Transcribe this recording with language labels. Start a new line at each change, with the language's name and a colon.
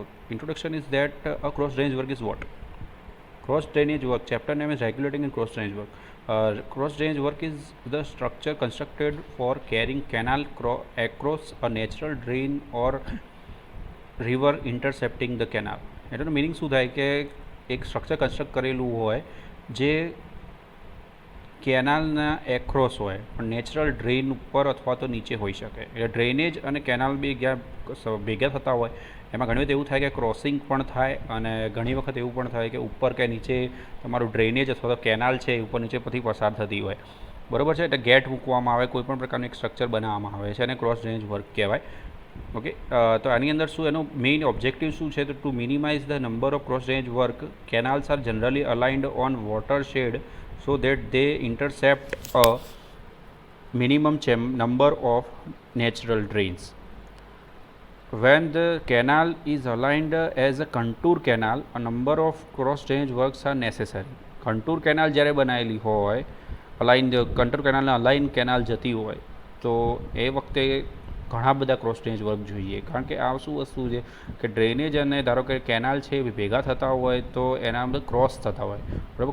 English: Introduction is that a cross drainage work is what? Cross drainage work, chapter name is regulating and cross drainage work. Cross drainage work is the structure constructed for carrying canal across a natural drain or river intercepting the canal.
Gujarati: એનો meaning શું થાય કે એક structure construct કરેલું હોય જે કેનાલના across હોય પણ નેચરલ ડ્રેન ઉપર અથવા તો નીચે હોઈ શકે. એટલે ડ્રેનેજ અને કેનાલ બે ભેગા થતા હોય એમાં ઘણી વખત એવું થાય કે ક્રોસિંગ પણ થાય અને ઘણી વખત એવું પણ થાય કે ઉપર કે નીચે તમારું ડ્રેનેજ અથવા તો કેનાલ છે ઉપર નીચે પછી પસાર થતી હોય. બરાબર છે. એટલે ગેટ મૂકવામાં આવે, કોઈ પણ પ્રકારનું એક સ્ટ્રક્ચર બનાવવામાં આવે છે અને ક્રોસ ડ્રેનેજ વર્ક કહેવાય. ઓકે. તો આની અંદર શું એનો મેઇન ઓબ્જેક્ટિવ શું છે? તો
English: To minimize the number of cross drainage work, canals are generally aligned on watershed so that they intercept a minimum number of natural drains. When the canal is aligned as a contour canal, a number of cross drainage works are necessary.
Gujarati: contour canal જ્યારે બનાવેલી હોય, align contour canal ને align canal જતી હોય તો એ વખતે ઘણા બધા ક્રોસ ડ્રેનેજ વર્ક જોઈએ. કારણ કે આ શું વસ્તુ છે કે ડ્રેનેજ અને ધારો કે કેનાલ છે એ ભેગા થતા હોય તો એના અંદર ક્રોસ થતા હોય. બરાબર.